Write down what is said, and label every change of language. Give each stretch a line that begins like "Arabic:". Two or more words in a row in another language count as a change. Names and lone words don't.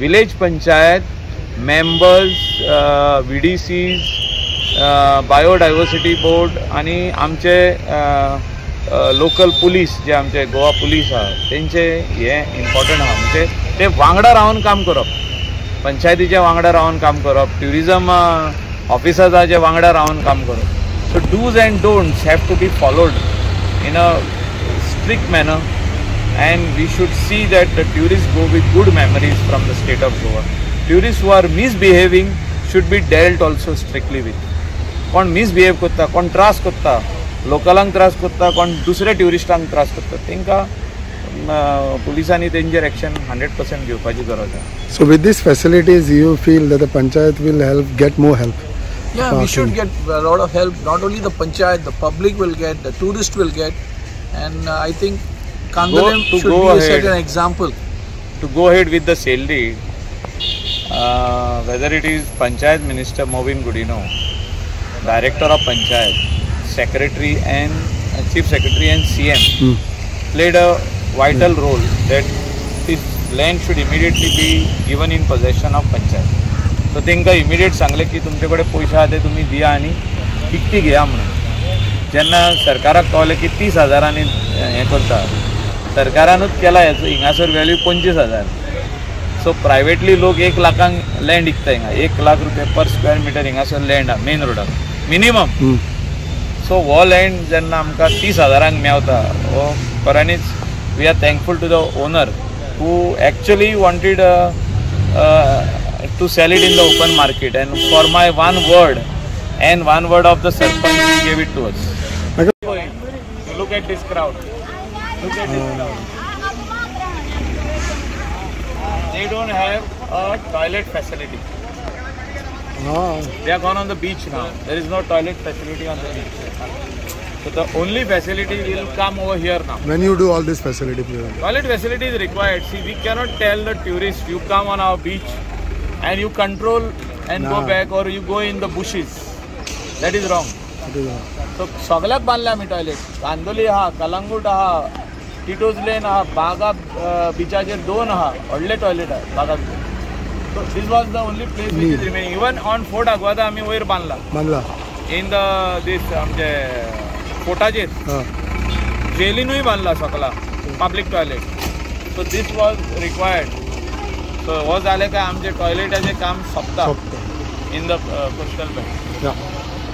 English: village panchayat members,
Konkani: VDCs,
English: biodiversity board
Konkani: आणि आमचे
English: local police
Konkani: जे आमचे गोवा पुलीस आहा तेंचे हे इम्पॉर्टंट आहा. म्हणजे ते वांगडा रावन काम करप, पंचायतीच्या वांगडा रावन काम करप, ट्युरिझम ऑफिसर्साचे वांगडा रावन काम करप.
English: so dos and don'ts have to be followed in a strict manner and we should see that the tourist go with good memories from the state of Goa. tourists who are misbehaving should be dealt also strictly with.
Konkani: कोण मिसबिहेव करता, कोण त्रास करता, लोकलांक त्रास करता, कोण दुसऱ्या ट्युरिस्टांक त्रास करता, तांकां पुलिसांनी तेंचेर एक्शन 100% घेवपाची गरज आसा.
English: So with these facilities you feel that the panchayat will get more help? Yeah, we should get a lot of help. Not only the panchayat, the public will get, the tourist will get, and I think Kandalem should be a certain example. To go ahead with the sale deed, whether it is Panchayat Minister Movin Gudino, Director of Panchayat, Secretary and Chief Secretary and CM played a vital role that this land should immediately be given in possession of Panchayat.
Konkani: So तांकां इमिडिएट सांगले की तुमचे कडेन पयशे आहा ते तुमी दिया आनी विकती घेया म्हणून. जेन्ना सरकाराक कळलें की 30,000 हें करता, सरकारानूच केला हेचो हिंगासर वॅल्यू 25,000. सो प्रायवेटली लोक 1 लाखांक लँड विकता हिंगा. 1 लाख रुपया
English: per square meter
Konkani: हिंगासर लँड आहा मेन रोडार मिनिमम. सो हो लँड जेन्ना आमकां 30,000 मेवता हो खऱ्यांनीच
English: we are thankful to the owner who actually wanted to sell it in the open market and for my one word of the sarpanch he gave it to us. Look at this crowd. Look at this crowd. they don't have a toilet facility. They are gone on the beach now. There is no toilet facility on the beach. So the only facility will come over here now. When you do all this facility, Toilet facility is required. See, we cannot tell the tourists, you come on our beach and you control and go back, or you go in the bushes. That is wrong.
Konkani: So सगळ्याक बांधले आम्ही टॉयलेट. कांदोली आहा, कलंगूट आहा, टिटोज लेन आहा, बागा बिचाचेर 2 आहा, व्हडले टॉयलेट आहा बागा.
English: So this was the only place which is remaining. Even on
Konkani: Fort Aguada आम्ही वयर बांधला.
English: In the this
Konkani: आमचे फोर्टाचेर जेलीनूय बांधला सगळा
English: public toilet.
Konkani: So this was required. So हो जालें काय आमचे टॉयलेटाचे काम सोंपता
English: in the coastal belt.